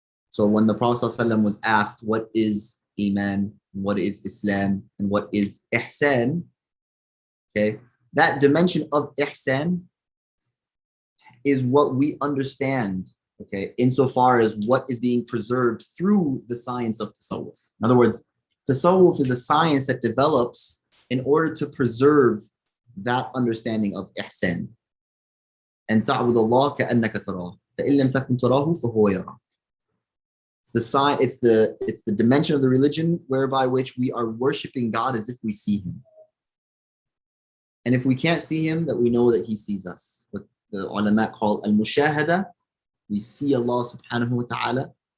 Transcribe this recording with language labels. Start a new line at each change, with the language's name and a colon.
English: So when the Prophet ﷺ was asked, what is Iman, what is Islam, and what is Ihsan, okay, that dimension of Ihsan is what we understand, okay, insofar as what is being preserved through the science of tasawwuf. In other words, tasawwuf is a science that develops in order to preserve that understanding of ihsan.
Arabic: And تعبد الله كأنك تراه فإن لم تكن تراه فهو يراك.
English: The sign, it's the dimension of the religion whereby which we are worshiping God as if we see him. And if we can't see him, that we know that he sees us. What the ulama call al-mushahada, we see Allah subhanahu wa ta'ala.